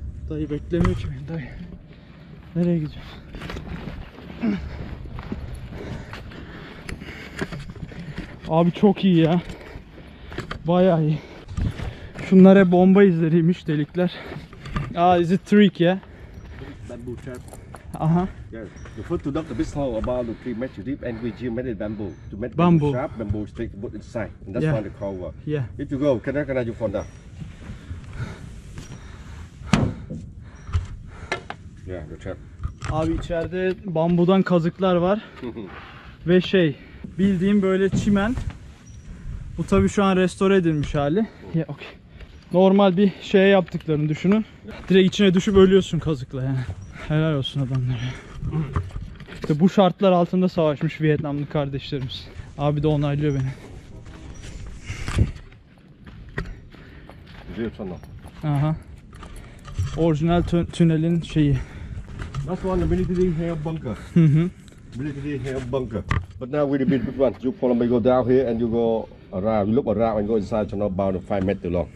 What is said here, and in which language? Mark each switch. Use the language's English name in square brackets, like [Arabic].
[Turkish] Dayı beklemiyor ki beni dayı. Nereye gidiyorsun? Abi çok iyi ya. Bayağı iyi. Şunlar hep bomba izleriymiş delikler. [English] Is it trick ya? Bamboo trap. Aha. Yeah. The first to dug the big hole about 3 meters deep, and we geometric bamboo to make Bamboo. sharp bamboo stick to put inside, and that's Yeah. why the cover. Yeah. If you go, can you fall down? Yeah, the trap. [Turkish] Abi içeride bambudan kazıklar var. Ve bildiğim böyle çimen. Bu tabii şu an restore edilmiş hali. [English] Yeah, okay. [Turkish] Normal bir şeye yaptıklarını düşünün. Direkt içine düşüp ölüyorsun kazıkla yani. Helal olsun adamlara. İşte bu şartlar altında savaşmış Vietnamlı kardeşlerimiz. Abi de onaylıyor beni. [English] Real tunnel. [Turkish] Aha. Orijinal tünelin şeyi. [English] That's one the military have bunker. Hı hı. Military have bunker. But now we been which one? You follow me, go down here and you go around. You look around and go inside. So not about 5 meters long.